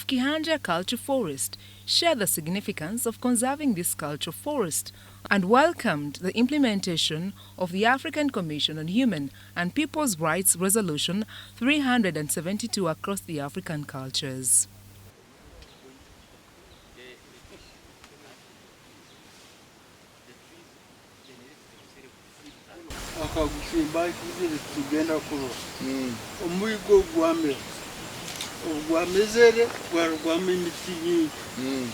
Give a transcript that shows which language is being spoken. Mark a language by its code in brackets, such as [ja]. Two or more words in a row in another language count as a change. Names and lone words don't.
[en] Kihanja Culture Forest, share the significance of conserving this culture forest and welcomed the implementation of the African Commission on Human and People's Rights Resolution 372 across the African cultures. [nyo] akagusimba kibiri tugenda kulo omuyigo gwamezere gwarwama emiti nyingi